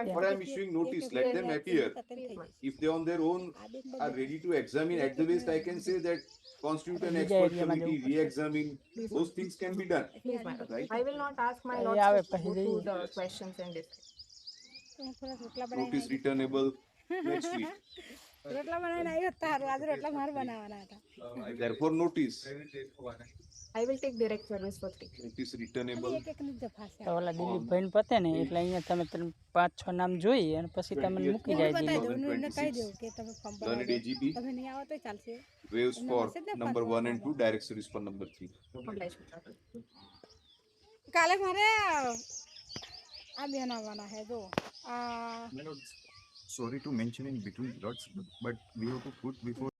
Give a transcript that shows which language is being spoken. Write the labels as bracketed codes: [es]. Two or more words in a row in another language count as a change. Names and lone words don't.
[en] But I am issuing notice, let them appear. If they on their own are ready to examine, at the least I can say that constitute an expert committee, re-examine, those things can be done. Please, my lord. Right. I will not ask my lords to go through the questions and discuss. Notice returnable next week. [hi] रोटला बनाना नहीं होता है आज रोटला मार बनाना था [en] Therefore, notice. I will take direct service for 3. Notice returnable. [gu] એક એક ની દફા છે તો ઓલા દિલીપભાઈ પતે ને એટલે અહીંયા તમે 5-6 નામ જોઈ અને પછી તમને મૂકી જાય બતાવી દઉં ને કહી દઉં કે તમે ફોર્મ [en] Learned [gu] ભરાવો [en] AGP [gu] તમે નહીં આવો તો ચાલશે [en] waves for number 1 and 2, direct service for number 3. [gu] કાલે મારે આ બેન આવવાના છે જો આ [en] Sorry to mention in between lots, but we have to put before